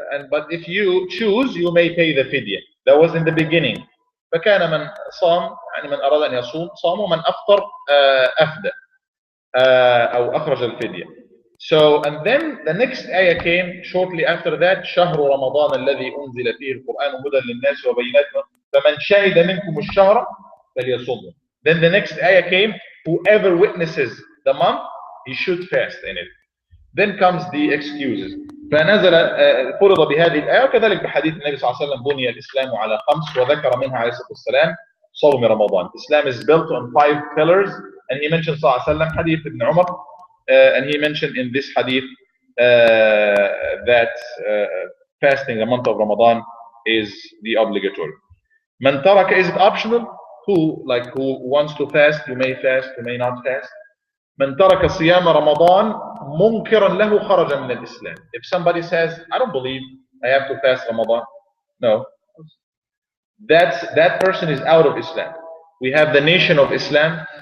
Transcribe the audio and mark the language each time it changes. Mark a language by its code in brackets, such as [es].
[en] But if you choose, you may pay the fidya. That was in the beginning. [ar] فكان من صام يعني من أراد أن يصوم صام، ومن أفطر أفدى أو أخرج الفدية. [en] So and then the next ayah came shortly after that. [ar] شهر رمضان الذي أنزل فيه القرآن هدى للناس وبينات فمن شهد منكم الشهر فليصومه. [en] Then the next ayah came. Whoever witnesses the month, he should fast in it. Then comes the excuses. [ar] فنزل فرض بهذه الآية، وكذلك بحديث النبي صلى الله عليه وسلم بني الإسلام على 5، وذكر منها عليه الصلاة والسلام صوم رمضان. [en] Islam is built on 5 pillars, and he mentioned صلى الله عليه وسلم حديث ابن عمر, and he mentioned in this hadith that fasting the month of Ramadan is the obligatory. [ar] من ترك, [en] is it optional? Who wants to fast, you may fast, you may not fast. [ar] من ترك صيام رمضان منكرا له خرج من الإسلام. [en] If somebody says, I don't believe I have to fast Ramadan, no, that person is out of Islam. We have the Nation of Islam.